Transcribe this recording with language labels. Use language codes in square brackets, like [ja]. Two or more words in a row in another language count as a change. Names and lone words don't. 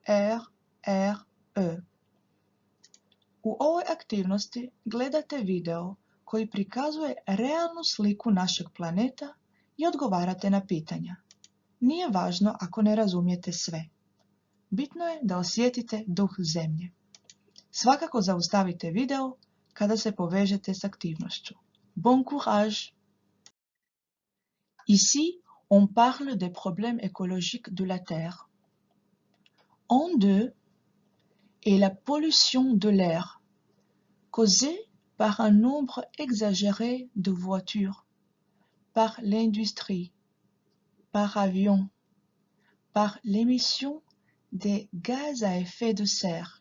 [hr] U ovoj aktivnosti gledate video koji prikazuje realnu sliku našeg planeta i odgovarate na pitanja. Nije važno ako ne razumijete sve. Bitno je da osjetite duh zemlje. Svakako zaustavite video kada se povežete s aktivnošću. [fr] Bon courage! Ici, on parle des problèmes écologiques de la Terre. En deux est la pollution de l'air, causée par un nombre exagéré de voitures, par l'industrie, par avion, par l'émission des gaz à effet de serre.